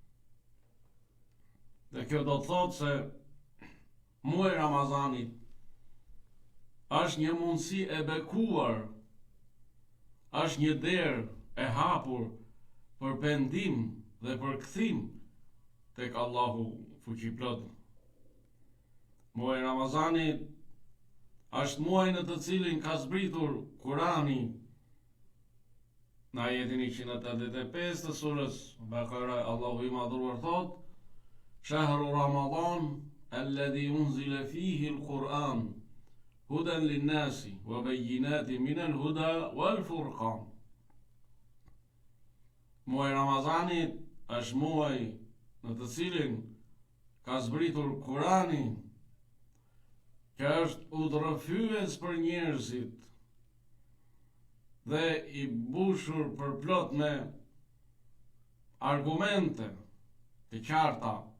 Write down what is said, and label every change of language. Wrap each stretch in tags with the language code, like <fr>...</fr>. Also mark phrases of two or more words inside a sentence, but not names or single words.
<sq>Dhe kjo do të thotë se muaji Ramazanit është një mundësi e bekuar, është një derë e hapur për pendim dhe për kthim tek Allahu fuqiplot. Muaji Ramazanit është muaji në të cilin ka zbritur Kurani. Në ajetin 185 të surës Bakara, Allahu i madhruar thot:</sq> <ar>شهر رمضان الذي أنزل فيه القرآن هدى للناس وبينات من الهدى والفرقان.</ar> <sq>Muaji Ramazanit është muaji në të cilin ka zbritur Kurani, që është udhërrëfyes për njerëzit dhe i mbushur përplot me argumente të qarta.</sq>